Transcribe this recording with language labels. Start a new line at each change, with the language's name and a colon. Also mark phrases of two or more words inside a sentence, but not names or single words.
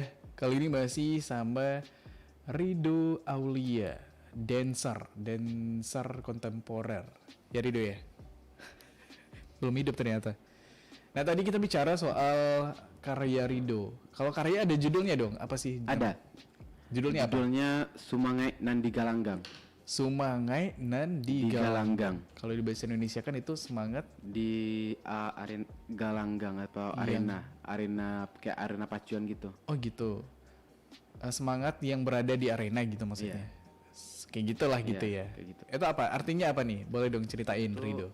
Indonesian: Kali ini masih sama Rido Aulia, dancer kontemporer. Ya Rido ya? Belum hidup ternyata. Nah tadi kita bicara soal karya Rido. Kalau karya ada judulnya dong, apa sih? Ada. Judulnya apa? Judulnya Sumangai nan di Galanggang. Sumangai nan di Di Galanggang. Galanggang. Kalau di bahasa Indonesia kan itu semangat Di arena Galanggang atau arena kayak arena pacuan gitu. oh gitu. Semangat yang berada di arena gitu maksudnya. Kayak gitulah gitu Iya, ya. kayak gitu. Itu apa? Artinya apa nih? Boleh dong ceritain Rido.